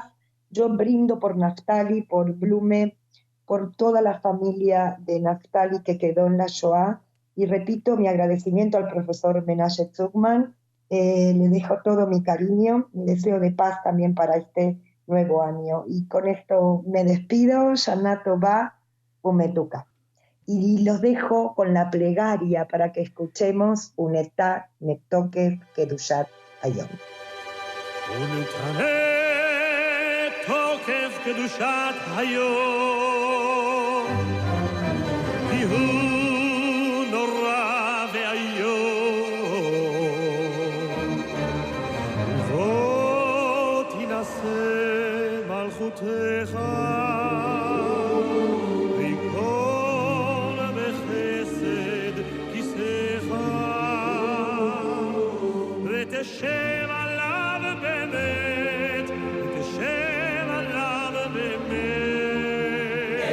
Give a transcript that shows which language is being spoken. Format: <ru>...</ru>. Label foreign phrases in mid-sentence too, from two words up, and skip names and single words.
<es>Yo brindo por Naftali, por Blume, por toda la familia de Naftali que quedó en la Shoah, y repito mi agradecimiento al profesor Menashe Zuckman. Le dejo todo mi cariño, mi deseo de paz también para este nuevo año. Y con esto me despido,</es> <he>שנה טובה ומתוקה.</he> <es>Y los dejo con la plegaria para que escuchemos Unetá Netokev Kedushat Hayom.</es> <he>ונתנה תוקף קדושת היום, כי הוא נורא ואיום, בו תנשא מלכותך, ותשב עליו באמת, ותשב עליו באמת.</he>